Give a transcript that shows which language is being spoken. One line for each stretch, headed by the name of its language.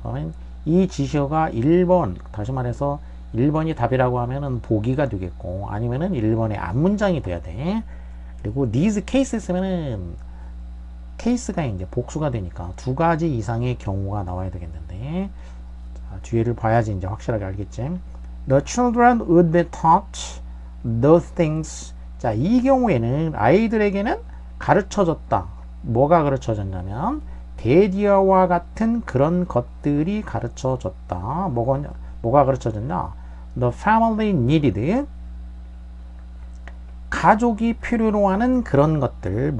Korean: 그러면 이 지시어가 1번, 다시 말해서 1번이 답이라고 하면은 보기가 되겠고, 아니면은 1번의 앞문장이 돼야 돼. 그리고 these cases면은 케이스가 이제 복수가 되니까 두 가지 이상의 경우가 나와야 되겠는데, 자, 뒤에를 봐야지 이제 확실하게 알겠지.
English: The children would be taught those things.
Korean: 자, 이 경우에는 아이들에게는 가르쳐졌다. 뭐가 가르쳐졌냐면 대디어와 같은 그런 것들이 가르쳐졌다. 뭐가 가르쳐졌냐?
English: The family needed,
Korean: 가족이 필요로 하는 그런 것들.